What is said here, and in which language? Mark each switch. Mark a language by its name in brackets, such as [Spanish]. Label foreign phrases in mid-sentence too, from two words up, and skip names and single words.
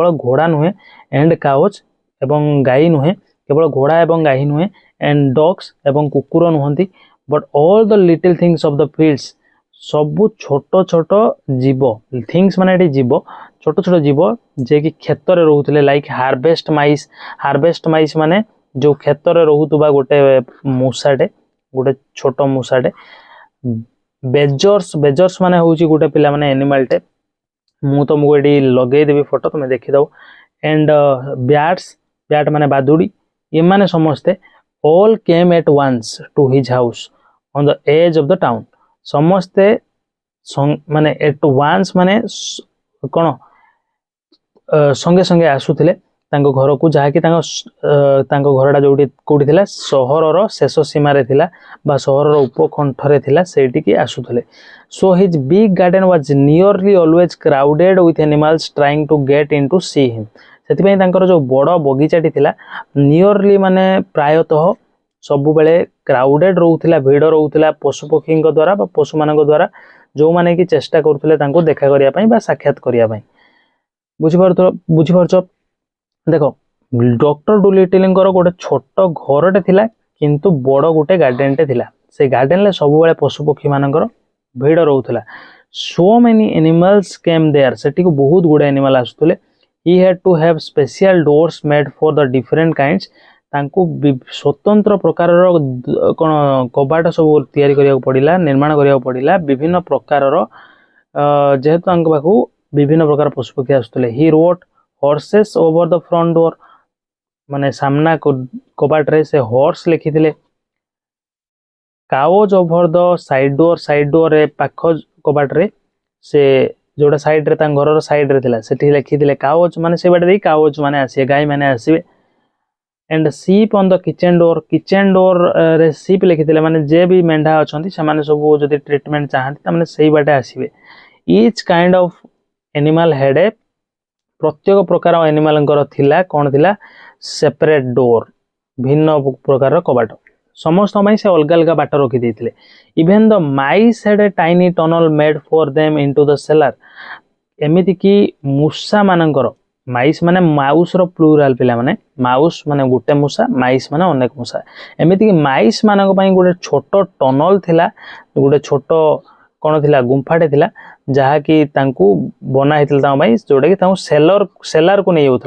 [Odia] ଘୋଡ଼ା ନୁହେଁ, [English] and cows [Odia] ଏବଂ ଗାଈ ନୁହେଁ, କେବଳ ଘୋଡ଼ା ଏବଂ ଗାଈ ନୁହେଁ, [English] and dogs [Odia] ଏବଂ କୁକୁର ନୁହନ୍ତି, [English] but all the little things of the fields, [Odia] ସବୁ ଛୋଟ ଛୋଟ ଜୀବ, ଥିଙ୍ଗସ୍ ମାନେ ଏଠି ଜୀବ, ଛୋଟ ଛୋଟ ଜୀବ ଯିଏକି କ୍ଷେତରେ ରହୁଥିଲେ, [English] like harvest mice [Odia] ମାନେ ଯେଉଁ କ୍ଷେତରେ ରହୁଥିବା ଗୋଟେ ମୂଷାଟେ, ଗୋଟେ ଛୋଟ ମୂଷାଟେ। ବେଜର୍ସ ମାନେ ହେଉଛି ଗୋଟେ ପିଲା ମାନେ ଏନିମାଲଟେ, ମୁଁ ତମକୁ ଏଠି ଲଗେଇଦେବି ଫଟୋ, ତୁମେ ଦେଖିଦେବ। [English] and bats [Odia] ମାନେ ବାଦୁଡ଼ି, ଏମାନେ ସମସ୍ତେ [English] all came at once to his house on the edge of the town. [Odia] ସମସ୍ତେ ମାନେ [English] at once [Odia] ମାନେ କ'ଣ ସଙ୍ଗେ ସଙ୍ଗେ ଆସୁଥିଲେ ତାଙ୍କ ଘରକୁ, ଯାହାକି ତାଙ୍କ ଘରଟା କୋଉଠି ଥିଲା, ସହରର ଶେଷ ସୀମାରେ ଥିଲା ବା ସହରର ଉପକଣ୍ଠରେ ଥିଲା, ସେଇଠିକି ଆସୁଥିଲେ. [English] So his big garden was nearly always crowded with animals trying to get in to see him. [Odia] ସେଥିପାଇଁ ତାଙ୍କର ଯୋଉ ବଡ଼ ବଗିଚାଟି ଥିଲା ନିୟରଲି ମାନେ ପ୍ରାୟତଃ ସବୁବେଳେ କ୍ରାଉଡେଡ୍ ରହୁଥିଲା, ଭିଡ଼ ରହୁଥିଲା ପଶୁପକ୍ଷୀଙ୍କ ଦ୍ୱାରା ବା ପଶୁମାନଙ୍କ ଦ୍ୱାରା, ଯୋଉମାନେ କି ଚେଷ୍ଟା କରୁଥିଲେ ତାଙ୍କୁ ଦେଖା କରିବା ପାଇଁ ବା ସାକ୍ଷାତ କରିବା ପାଇଁ. ବୁଝିପାରୁଛ? ଦେଖ, ଡକ୍ଟର ଡୁଲିଟିଲଙ୍କର ଗୋଟେ ଛୋଟ ଘରଟେ ଥିଲା କିନ୍ତୁ ବଡ଼ ଗୋଟେ ଗାର୍ଡେନଟେ ଥିଲା. ସେ ଗାର୍ଡେନରେ ସବୁବେଳେ ପଶୁପକ୍ଷୀ ମାନଙ୍କର ଭିଡ଼ ରହୁଥିଲା. [English] so many animals came there. [Odia] ସେଠିକୁ ବହୁତ ଗୁଡ଼ାଏ ଆନିମାଲ ଆସୁଥିଲେ. [English] he had to have special doors made for the different kinds. [Odia] ତାଙ୍କୁ ସ୍ୱତନ୍ତ୍ର ପ୍ରକାରର କ'ଣ କବାଟ ସବୁ ତିଆରି କରିବାକୁ ପଡ଼ିଲା, ନିର୍ମାଣ କରିବାକୁ ପଡ଼ିଲା ବିଭିନ୍ନ ପ୍ରକାରର, ଯେହେତୁ ତାଙ୍କ ପାଖକୁ ବିଭିନ୍ନ ପ୍ରକାର ପଶୁପକ୍ଷୀ ଆସୁଥିଲେ. [English] he wrote horses over the front door. [Odia] ମାନେ ସାମ୍ନା କବାଟରେ ସେ ହର୍ସ ଲେଖିଥିଲେ. [English] cows over the side door. side door [Odia] ପାଖ କବାଟରେ ସେ ଯୋଉଟା ସାଇଡ୍ରେ ତାଙ୍କ ଘରର ସାଇଡ୍ରେ ଥିଲା ସେଠି ଲେଖିଥିଲେ cows, ମାନେ ସେ ବାଟେ ଦେଇ cows ମାନେ ଆସିବେ, ଗାଈ ମାନେ ଆସିବେ. [English] and sheep on the kitchen door. kitchen door [Odia] ରେ sheep ଲେଖିଥିଲେ, ମାନେ ଯେ ବି ମେଣ୍ଢା ଅଛନ୍ତି ସେମାନେ ସବୁ ଯଦି ଟ୍ରିଟମେଣ୍ଟ ଚାହାନ୍ତି ତାମାନେ ସେଇ ବାଟେ ଆସିବେ. [English] each kind of animal had a, [Odia] ପ୍ରତ୍ୟେକ ପ୍ରକାର ଆନିମାଲଙ୍କର ଥିଲା କ'ଣ ଥିଲା, [English] separate door, [Odia] ଭିନ୍ନ ପ୍ରକାରର କବାଟ. ସମସ୍ତଙ୍କ ପାଇଁ ସେ ଅଲଗା ଅଲଗା ବାଟ ରଖିଦେଇଥିଲେ. [English] even the mice had a tiny tunnel made for them into the cellar. [Odia] ଏମିତିକି ମୂଷା ମାନଙ୍କର, ମାଇସ୍ ମାନେ [English] mouse plural [Odia] ପିଲାମାନେ, ମାଉସ ମାନେ ଗୋଟେ ମୂଷା, ମାଇସ୍ ମାନେ ଅନେକ ମୂଷା. ଏମିତିକି ମାଇସ୍ ମାନଙ୍କ ପାଇଁ ଗୋଟେ ଛୋଟ ଟନଲ ଥିଲା, ଗୋଟେ ଛୋଟ କ'ଣ ଥିଲା, ଗୁମ୍ଫାଟେ ଥିଲା, ଯାହାକି ତାଙ୍କୁ ବନା ହେଇଥିଲା ତାଙ୍କ ପାଇଁ, ଯୋଉଟାକି ତାଙ୍କୁ ସେଲାରକୁ ନେଇ ଯାଉଥିଲା.